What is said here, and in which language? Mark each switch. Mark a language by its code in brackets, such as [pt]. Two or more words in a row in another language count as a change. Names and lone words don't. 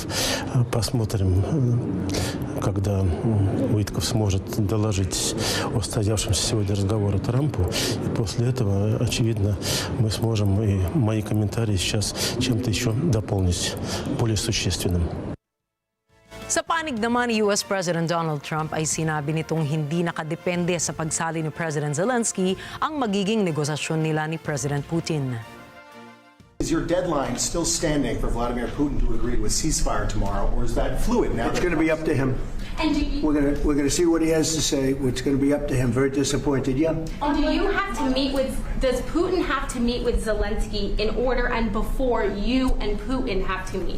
[ru] Посмотрим, когда Уитков сможет доложить о состоявшемся сегодня разговоре Трампу. И после этого, очевидно, мы сможем и мои комментарии сейчас чем-то еще дополнить, более существенным. [tl] Sa panig naman ni [en] US President [tl] Donald Trump ay sinabi nitong hindi nakadepende sa pagsali ni President Zelensky ang magiging negosasyon nila ni President Putin. [en] Is your deadline still standing for Vladimir Putin to agree to a ceasefire tomorrow, or is that fluid now? It's going to be up to him. And we're going to see what he has to say. It's going to be up to him. Very disappointed, yeah. And do you have to meet with? Does Putin have to meet with Zelensky in order and before you and Putin have to meet?